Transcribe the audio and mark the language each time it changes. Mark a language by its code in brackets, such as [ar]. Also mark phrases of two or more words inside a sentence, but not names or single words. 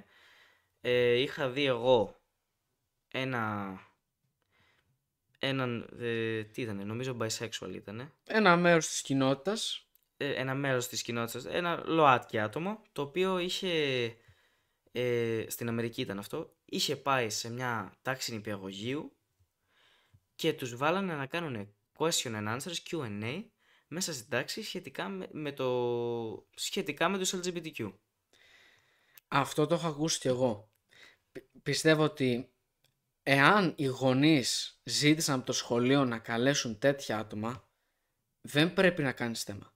[el] Είχα δει εγώ τι ήτανε, νομίζω bisexual ήτανε. Ένα μέρος της κοινότητας. Ένα ΛΟΑΤΚΙ άτομο, το οποίο είχε, στην Αμερική ήταν αυτό, είχε πάει σε μια τάξη νηπιαγωγείου και τους βάλανε να κάνουν [en] question and answers, [el] Q&A, μέσα στην τάξη σχετικά με τους LGBTQ. Αυτό το έχω ακούσει κι εγώ. Πιστεύω ότι εάν οι γονείς ζήτησαν από το σχολείο να καλέσουν τέτοια άτομα, δεν πρέπει να κάνεις θέμα.